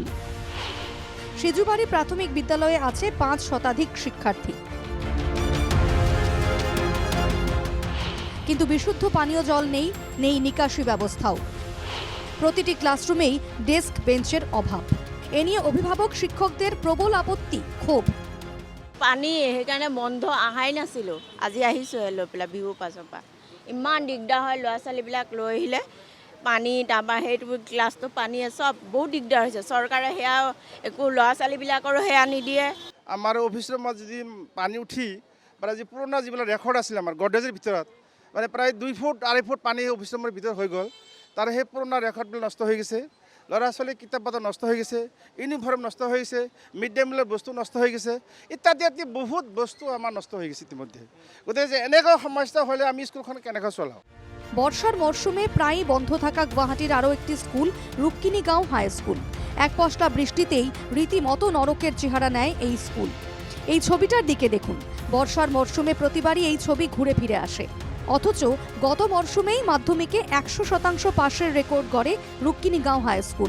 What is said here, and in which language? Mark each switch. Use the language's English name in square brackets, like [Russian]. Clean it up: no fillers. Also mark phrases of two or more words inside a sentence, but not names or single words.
[Bangla] সিজুবাড়ি প্রাথমিক বিদ্যালয়ে আছে 5 শতাধিক শিক্ষার্থী। কিন্তু বিশুদ্ধ পানীয় জল নেই, নেই নিকাশি ব্যবস্থাও। প্রতিটি ক্লাসরুমেই ডেস্ক বেঞ্চের অভাব। এ নিয়ে অভিভাবক শিক্ষকদের প্রবল আপত্তি, ক্ষোভ। [Assamese] পানী সেইকাৰণে বন্ধ আহাই নাছিলোঁ। আজি আহিছোঁ লৈ পেলাই বিহুৰ পাছৰ পৰা। ইমান দিগদাৰ হয়, ল'ৰা ছোৱালীবিলাক লৈ আহিলে পানী, তাৰপৰা সেইটো ক্লাছটো পানী চব বহুত দিগদাৰ হৈছে। চৰকাৰে সেয়া একো ল'ৰা ছোৱালীবিলাকৰো সেয়া নিদিয়ে। আমাৰ অফিচৰ ৰুমত যদি পানী উঠি মানে যি পুৰণা যিবিলাক ৰেকৰ্ড আছিলে আমাৰ গডৰেজৰ ভিতৰত, মানে প্ৰায় 2 ফুট 2.5 ফুট পানী অফিচ ৰুমৰ ভিতৰত হৈ গ'ল। তাৰ সেই পুৰণা ৰেকৰ্ডবিলাক নষ্ট হৈ গৈছে। ল'ৰা ছোৱালীৰ কিতাপ পত্ৰ নষ্ট হৈ গৈছে, ইউনিফৰ্ম নষ্ট হৈ গৈছে, [English] mid day meal [Assamese] বস্তু নষ্ট হৈ গৈছে, ইত্যাদি বহুত বস্তু আমাৰ নষ্ট হৈ গৈছে ইতিমধ্যে। গতিকে যে এনেকুৱা সমস্যা হ'লে আমি স্কুলখন কেনেকৈ চলাওঁ? [Bangla] বর্ষার মরশুমে প্রায়ই বন্ধ থাকা গুয়াহাটির আরও একটি স্কুল, রুক্মিণীগাঁও হাই স্কুল। এক পশলা বৃষ্টিতেই রীতিমতো নরকের চেহারা নেয় এই স্কুল। এই ছবিটার দিকে দেখুন। বর্ষার মরশুমে প্রতিবারই এই ছবি ঘুরে ফিরে আসে। অথচ গত মরশুমেই মাধ্যমিকে 100% পাশের রেকর্ড গড়ে রুক্মিণীগাঁও হাই স্কুল।